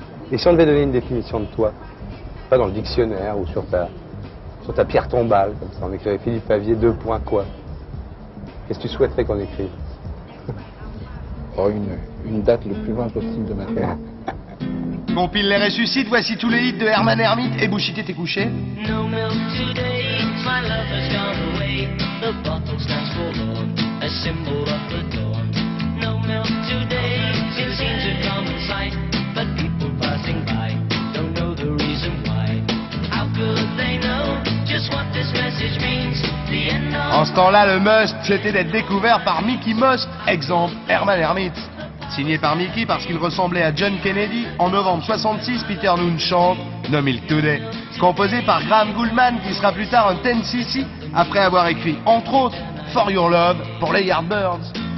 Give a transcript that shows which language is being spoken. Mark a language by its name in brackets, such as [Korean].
[French] Et si on devait donner une définition de toi, pas dans le dictionnaire ou sur ta pierre tombale, comme ça, on écrivait Philippe Favier, 2 points quoi? Qu'est-ce que tu souhaiterais qu'on écrive? Oh, une date le plus loin possible de maintenant. Compile les ressuscite, voici tous les hits de Herman Hermite. Et Bouchité, t'es couché? [English] No milk today, my love has gone away. The bottle stands forlorn, a symbol of the dawn. No milk today, it seems a common sight, but people passing by don't know the reason why. How could they know just what this message means? The end of... [French] En ce temps-là, le must, c'était d'être découvert par Mickey Most. Exemple, Herman Hermite. Signé par Mickey parce qu'il ressemblait à John Kennedy, en novembre 66, Peter Noone chante No Milk Today, composé par Graham Gouldman, qui sera plus tard un 10cc, après avoir écrit, entre autres, For Your Love pour les Yardbirds.